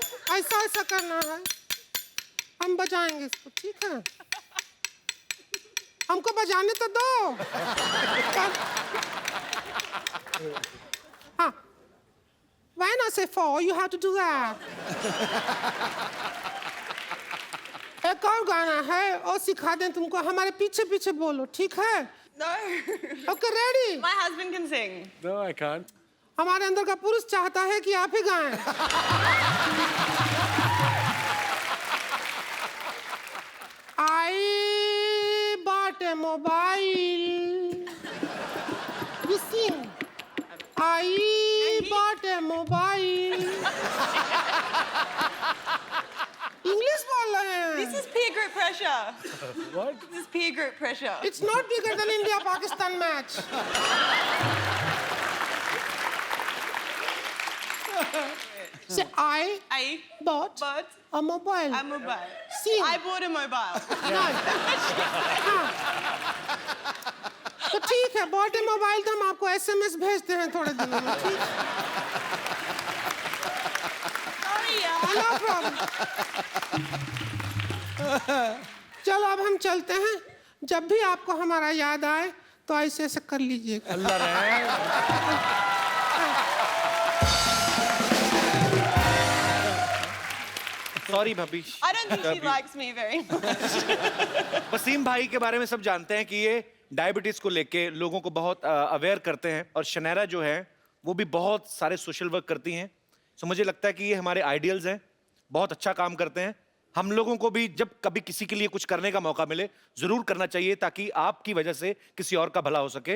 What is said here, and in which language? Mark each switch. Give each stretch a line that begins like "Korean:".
Hindi: ऐसा करना है। हम बजाएंगे इसको, ठीक है? हमको बजाने तो दो।
English: हाँ, when I say 4, you have to do that.
Hindi: एक और गाना है, और सिखा दें तुमको। हमारे पीछे पीछे बोलो, ठीक है?
English: No. Okay, ready? My husband can sing. No, I can't.
Hindi: हमारे अंदर का पुरुष चाहता है कि आप ही गाएं।
English: I bought a mobile. You sing. I bought a mobile.
Hindi: English बोल रहे हैं।
English: This is peer group pressure. What? This is peer group pressure. It's not bigger than India-Pakistan match. Say I bought a mobile. a mobile. Sing. I bought a mobile. No. हाँ।
Hindi: तो ठीक है,
English: bought a mobile
Hindi: तो हम आपको SMS भेजते हैं थोड़े दिनों में, ठीक?
English: Sorry, yeah. No problem.
Hindi: चलो अब हम चलते हैं। जब भी आपको हमारा याद आए तो ऐसे ऐसे कर लीजिएगा। अल्लाह रहे। सॉरी भाभी।
English: I don't think she likes me very much.
Hindi: Wasim भाई के बारे में सब जानते हैं कि ये डायबिटीज को लेके लोगों को बहुत अवेयर करते हैं, और शनैरा जो है वो भी बहुत सारे सोशल वर्क करती हैं। सो मुझे लगता है कि ये हमारे आइडियल्स हैं, बहुत अच्छा काम करते हैं। हम लोगों को भी जब कभी किसी के लिए कुछ करने का मौका मिले जरूर करना चाहिए, ताकि आपकी वजह से किसी और का भला हो सके।